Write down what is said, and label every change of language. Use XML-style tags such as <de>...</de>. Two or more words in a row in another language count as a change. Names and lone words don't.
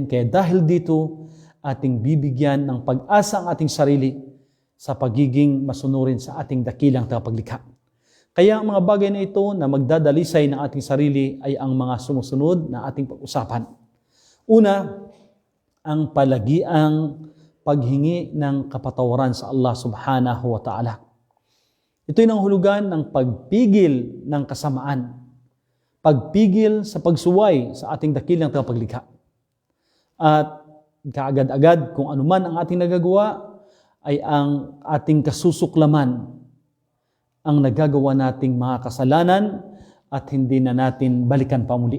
<tl>Kaya dahil dito, ating bibigyan ng pag-asa ang ating sarili sa pagiging masunurin sa ating dakilang tagapaglikha. Kaya ang mga bagay na ito na magdadalisay ng ating sarili ay ang mga sumusunod na ating pag-usapan. Una, ang palagiang paghingi ng kapatawaran sa Allah</tl> <ar>subhanahu wa ta'ala.</ar> <tl>Ito'y nangahulugan ng pagpigil ng kasamaan, pagpigil sa pagsuway sa ating dakilang tagapaglikha. At kaagad-agad kung anuman ang ating nagagawa ay ang ating kasusuklaman, ang nagagawa nating mga kasalanan at hindi na natin balikan pa muli.</tl>